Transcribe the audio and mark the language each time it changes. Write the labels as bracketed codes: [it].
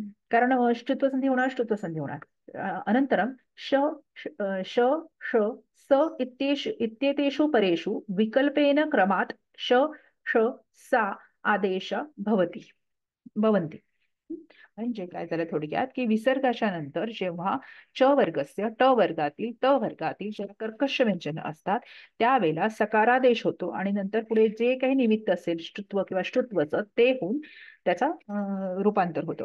[mr] कारण ष्टुत्वसंधी होणार ष्टुत्वसंधी होणार। [sa] अनन्तरं श श ष स इत्येतेषु परेषु विकल्पेन क्रमात् श ष सा आदेश भवन्ति। [mr] म्हणजे काय झालं थोडक्यात की विसर्गाच्या नंतर जेव्हा च वर्गस्य ट वर्गातील त वर्गातील जेव्हा कर्कश व्यंजन असतात त्यावेळेला सकारादेश होतो आणि नंतर पुढे जे काही निमित्त असेल ष्टुत्व किंवा ष्टुत्वचं ते होऊन त्याचा रूपांतर होतो।